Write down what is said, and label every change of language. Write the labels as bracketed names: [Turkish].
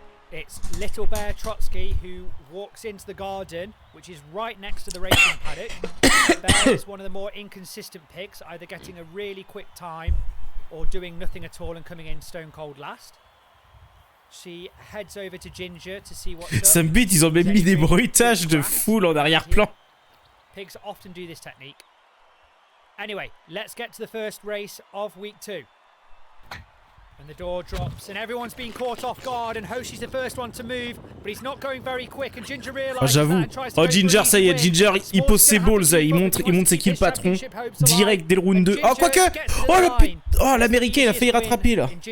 [English] It's Little Bear Trotsky who walks into the garden, which is right next to the racing paddock. Bear is one of the more inconsistent pigs, either getting a really quick time or doing nothing at all and coming in stone cold last. She heads over to Ginger to see what's up. [French] Ça me bute, ils ont même mis des bruitages de foule en arrière-plan. [English] Pigs often do this technique. Anyway, let's get to the first race of week 2. And the door drops and everyone's been caught off guard and Hoshi's the first one to move, but he's not going very quick and Ginger realizes [French] j'avoue. Oh Ginger, ça y est, Ginger, il pose ses balls, il montre c'est qui le patron. Direct dès le round 2. Oh quoique. Oh l'américain, il a failli rattraper là.